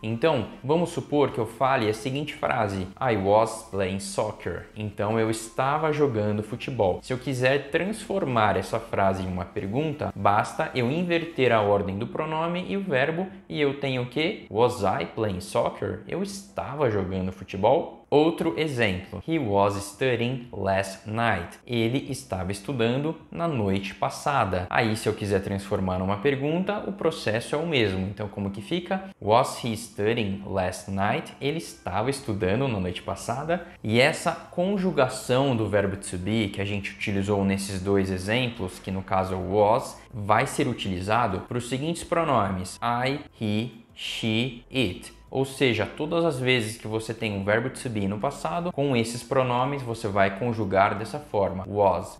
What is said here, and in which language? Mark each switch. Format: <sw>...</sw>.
<pt>Então vamos supor que eu fale a seguinte frase:</pt> <en>I was playing soccer.</en> <pt>Então eu estava jogando futebol. Se eu quiser transformar essa frase em uma pergunta, basta eu inverter a ordem do pronome e o verbo e eu tenho o que?</pt> <en>Was I playing soccer?</en> <pt>Eu estava jogando futebol? Outro exemplo.</pt> <en>He was studying last night.</en> <pt>Ele estava estudando na noite passada. Aí, se eu quiser transformar numa pergunta, o processo é o mesmo. Então, como que fica?</pt> <en>Was he studying last night?</en> <pt>Ele estava estudando na noite passada. E essa conjugação do verbo to be que a gente utilizou nesses dois exemplos, que no caso é o was, vai ser utilizado para os seguintes pronomes: I, he, she, it. Ou seja, todas as vezes que você tem um verbo to be no passado, com esses pronomes você vai conjugar dessa forma, was.</pt>